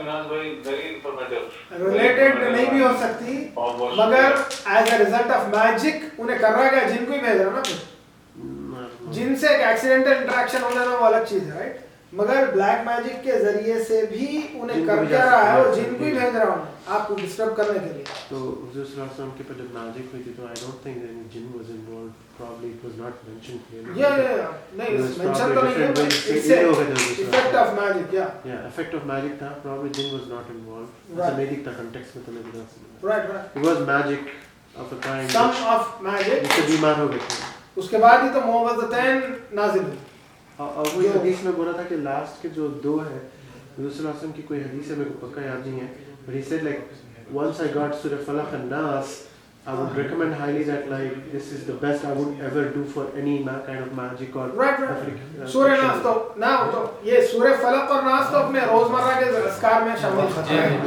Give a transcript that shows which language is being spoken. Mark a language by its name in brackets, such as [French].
[Urdu] Related نہیں بھی ہو سکتی مگر [English] as a result of magic [Urdu] انہیں کر رہا ہے جن کو ہی بھیج رہا نا. پھر جن سے ایک ایکسیڈنٹل انٹریکشن ہو جانا وہ الگ چیز ہے رائٹ. مگر بلیک میجک کے ذریعے سے بھی انہیں کر کے رہا ہے اور جن کو ہی بھیج رہا ہوں آپ کو ڈسٹرب کرنے کے لیے. تو حضور صلی اللہ علیہ وسلم کے پہ جب میجک ہوئی تھی تو [English] I don't think any jinn was involved. Probably it was not mentioned clearly. [Urdu] نہیں مینشن تو نہیں ہے. [English] Effect of magic Yeah, effect of magic تھا. Probably jinn was not involved. [Urdu] ایسا میجک تھا context میں تو نہیں بتا. [English] Right. It was magic of a kind. Some of magic. [Urdu] جس سے بیمار ہو گئے تھے. اس کے بعد ہی تو معوذتین نازل ہوئی. اور وہی حدیث میں بولا تھا کہ لاسٹ کے جو دو ہے حضور صلی اللہ علیہ وسلم کی کوئی حدیث ہے میرے کو پکا یاد نہیں ہے, [English] but he said like once I got Surah Falaq and Nas I would recommend highly that like this is the best I would ever do for any kind of magic or right. [Urdu] سورہ ناس تو تو یہ سورہ فلق اور ناس تو اپنے روزمرہ کے اذکار میں شامل ہے.